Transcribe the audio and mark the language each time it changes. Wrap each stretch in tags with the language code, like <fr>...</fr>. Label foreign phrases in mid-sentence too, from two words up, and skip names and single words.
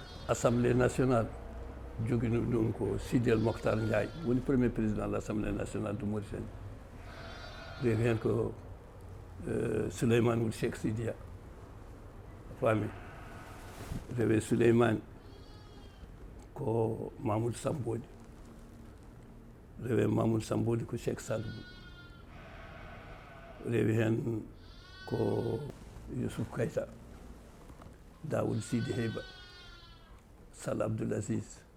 <ff>assemblée nationale jogino ɗum ko Sidi El Mokhtar Ndiaye woni</ff> <fr>premier président de l'assemblée nationale de Mauritanie</fr> <ff>rewi hen ko Souleymane Wuld Cheikh Sidia faami rewe Souleymane ko Mamoudou Sambodi rewe Mamoudou Sambodi ko Cheikh Sadibou rewi hen ko Youssouf Kayta Daoud Sidi Heyba Sall Abdoul Aziz</ff>